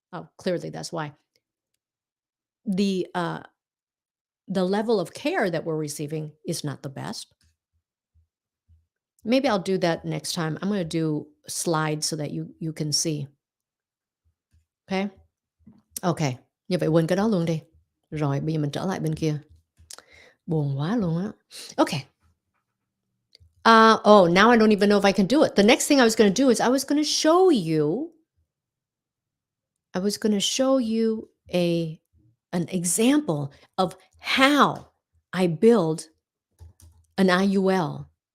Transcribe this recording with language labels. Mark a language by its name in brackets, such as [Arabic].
[English] Oh, clearly that's why. The level of care that we're receiving is not the best. Maybe I'll do that next time. I'm going to do slides so that you can see. Okay? Okay. [Vietnamese] Như vậy quên cái đó luôn đi. Rồi bây giờ mình trở lại bên kia. Buồn quá luôn á. Okay. [English] Now I don't even know if I can do it. The next thing I was going to do is I was going to show you an example of how I build an IUL.